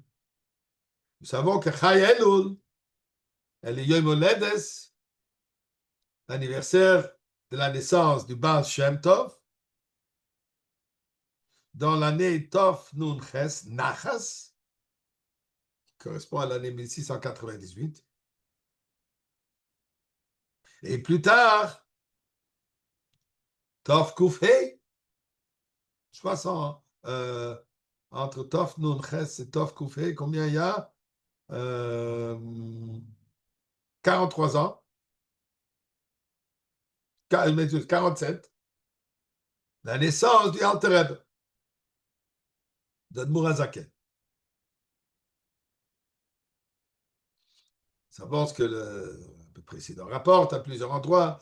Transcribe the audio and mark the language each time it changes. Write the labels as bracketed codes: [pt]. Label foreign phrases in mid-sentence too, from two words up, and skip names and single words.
[fr] Nous savons que [he] ח"י אלול [fr] est le [he] יום הולדת, [fr] l'anniversaire de la naissance du Baal Shem Tov, dans l'année [he] תו נון חית נחת, [fr] qui correspond à l'année 1698. Et plus tard, [he] תו קוף הא, [fr] 60, entre [he] תו נון חית [fr] et [he] תו קוף הא, [fr] combien il y a 43 ans, 47, la naissance du Alter Rebbe, d'Admour Hazaken. Ça pense que le précédent rapporte à plusieurs endroits.